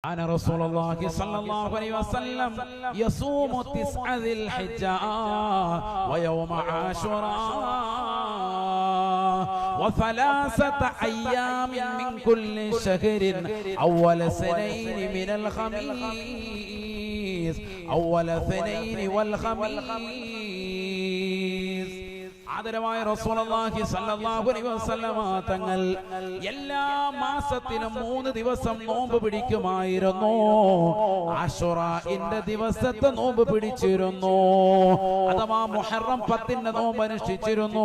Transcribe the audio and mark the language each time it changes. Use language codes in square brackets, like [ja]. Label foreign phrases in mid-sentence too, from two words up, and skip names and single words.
[ar] أنا رسول الله صلى الله عليه وسلم يصوم 9 ذي الحجة ويوم عاشوراء وثلاثة أيام من كل شهر أول اثنين من الخميس أول اثنين والخميس. [ml] ആദരവായ റസൂലുള്ളാഹി [ar] صلى الله عليه وسلم [ml] തങ്ങൾ എല്ലാ മാസത്തിലും 3 ദിവസം നോമ്പ് പിടിക്കുമായിരുന്നു. ആശുറാഇന്റെ ദിവസത്തെ നോമ്പ് പിടിച്ചിരുന്നു, അഥവാ മുഹറം 10ന്റെ നോമ്പ് അനുഷ്ഠിച്ചിരുന്നു.